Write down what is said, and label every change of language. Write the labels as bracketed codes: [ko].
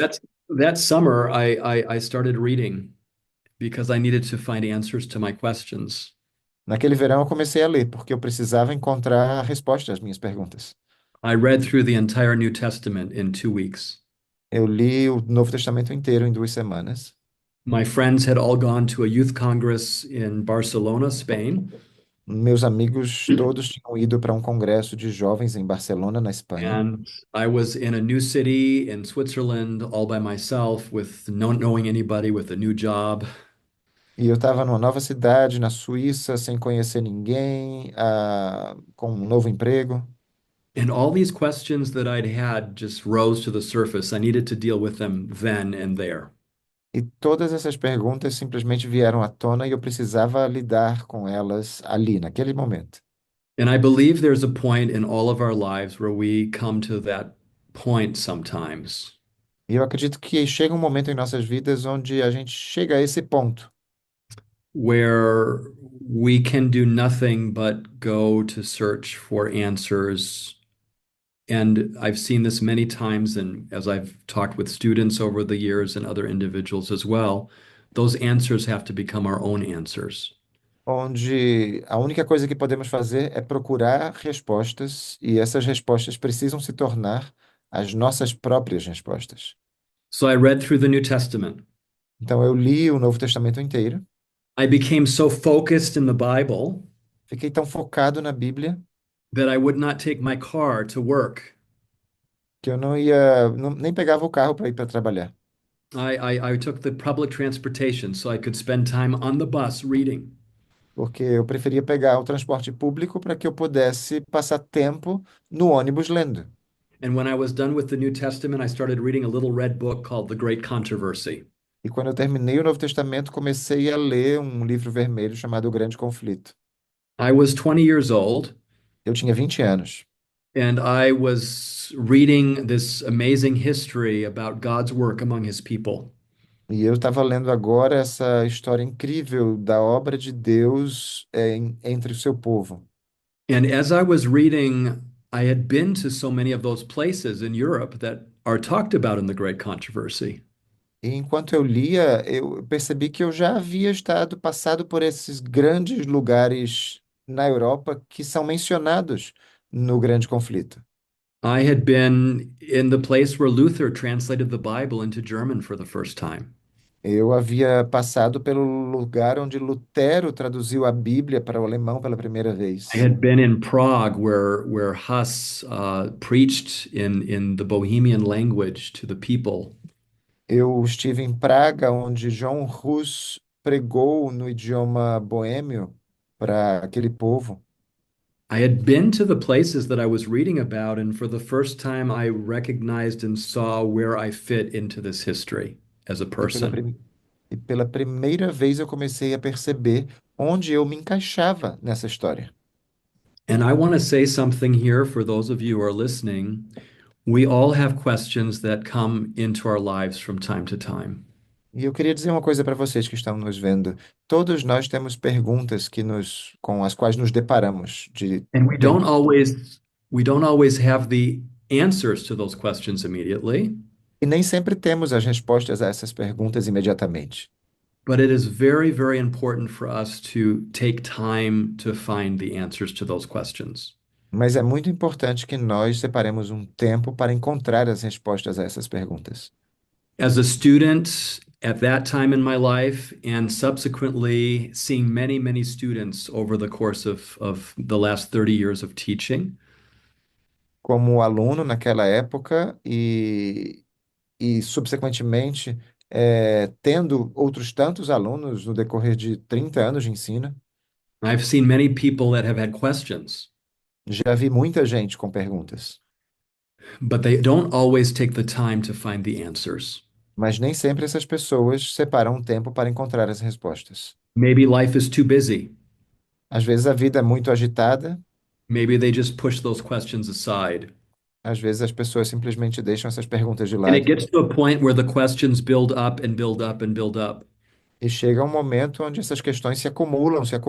[en] That's that summer I started reading because I needed to find answers to my questions. [pt] Naquele verão eu comecei a ler, porque eu precisava encontrar a resposta às minhas perguntas. [en] I read through the entire New Testament in 2 weeks. [pt] Eu li o Novo Testamento inteiro em 2 semanas. [en] My friends had all gone to a youth congress in Barcelona, Spain, [pt] Meus amigos todos tinham ido para um congresso de jovens em Barcelona, na Espanha. [en] and I was in a new city in Switzerland all by myself with no knowing anybody with a new job. [pt] E eu estava numa nova cidade, na Suíça, sem conhecer ninguém, com um novo emprego. [en] And all these questions that I'd had just rose to the surface. I needed to deal with them then and there. [pt] E todas essas perguntas simplesmente vieram à tona e eu precisava lidar com elas ali, naquele momento. [en] And I believe there's a point in all of our lives where we come to that point sometimes. [pt] E eu acredito que chega um momento em nossas vidas onde a gente chega a esse ponto, [en] Where we can do nothing but go to search for answers. And I've seen this many times, and as I've talked with students over the years and other individuals as well, those answers have to become our own answers. [pt] onde a única coisa que podemos fazer é procurar respostas e essas respostas precisam se tornar as nossas próprias respostas. [en] So I read through the New Testament. [pt] Então eu li o Novo Testamento inteiro, [en] I became so focused in the Bible [pt] fiquei tão focado na Bíblia [en] that I would not take my car to work. [pt] que eu nem pegava o carro para ir para trabalhar, [en] I took the public transportation so I could spend time on the bus reading. [pt] porque eu preferia pegar o transporte público para que eu pudesse passar tempo no ônibus lendo. [en] And when I was done with the New Testament, I started reading a little red book called The Great Controversy. [pt] E quando eu terminei o Novo Testamento, comecei a ler um livro vermelho chamado O Grande Conflito. [en] I was 20 years old [pt] Eu tinha 20 anos. [en] and I was reading this amazing history about God's work among his people. [pt] E eu estava lendo agora essa história incrível da obra de Deus entre o seu povo. [en] And as I was reading, I had been to so many of those places in Europe that are talked about in The Great Controversy. [pt] E enquanto eu lia, eu percebi que eu já havia passado por esses grandes lugares na Europa que são mencionados no Grande Conflito. [en] I had been in the place where Luther translated the Bible into German for the first time. [pt] Eu havia passado pelo lugar onde Lutero traduziu a Bíblia para o alemão pela primeira [en] I [pt] vez. [en] had been in Prague where Huss preached in the Bohemian language to the people. [pt] Eu estive em Praga, onde John Hus pregou no idioma boêmio para aquele povo. [en] I had been to the places that I was reading about, and for the first time, I recognized and saw where I fit into this history as a [pt] E pela, [en] person. [pt] prim- e pela primeira vez eu comecei a perceber onde eu me encaixava nessa história. [en] And I want to say something here for those of you who are listening. We all have questions that come into our lives from time to time. [pt] E eu queria dizer uma coisa para vocês que estão nos vendo. Todos nós temos perguntas com as quais nos deparamos de [en] And we don't [pt] tempo. [en] always we don't always have the answers to those questions immediately, [pt] E nem sempre temos as respostas a essas perguntas imediatamente. [en] but it is very, very important for us to take time to find the answers to those questions. [pt] Mas é muito importante que nós separemos um tempo para encontrar as respostas a essas perguntas. [en] As a student at that time in my life, and subsequently seeing many, many students over the course of the last 30 years of teaching, [pt] Como aluno naquela época e subsequentemente, tendo outros tantos alunos no decorrer de 30 anos de ensino, [en] I've seen many people that have had questions, [pt] já vi muita gente com perguntas, [en] but they don't always take the time to find the answers. [pt] mas nem sempre essas pessoas separam um tempo para encontrar as respostas. [en] Maybe life is too busy. [pt] Às vezes a vida é muito agitada, [en] Maybe they just push those questions aside. [pt] às vezes as pessoas simplesmente deixam essas perguntas de [en] And it [pt] lado [en] gets to a point where the questions build up and build up and build up [pt] e chega um momento onde essas questões se acumulam,